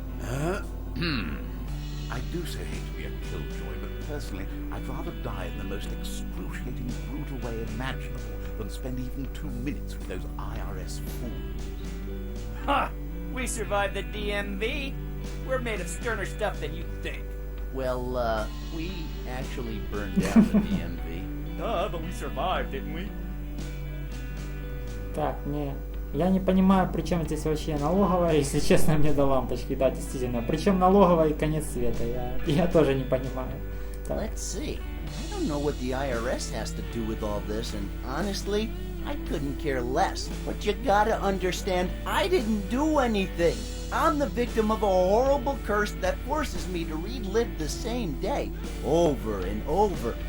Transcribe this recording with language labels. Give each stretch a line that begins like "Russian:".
English: I do so hate to be a killjoy, but personally, I'd rather die in the most excruciating, brutal way imaginable than spend even 2 minutes with those IRS fools. Ha! We survived the DMV. We're made of sterner stuff than you think. Well, we actually burned down the DMV. Duh, but we survived, didn't we?
Russian: Так, я не понимаю, при чем здесь вообще налоговая, если честно, мне до лампочки, да, действительно. Причем налоговая и конец света, я тоже не понимаю. Так.
English: Let's see. I don't know what the IRS has to do with all this, and honestly, I couldn't care less. But you gotta understand, I didn't do anything. I'm the victim of a horrible curse that forces me to relive the same day over and over.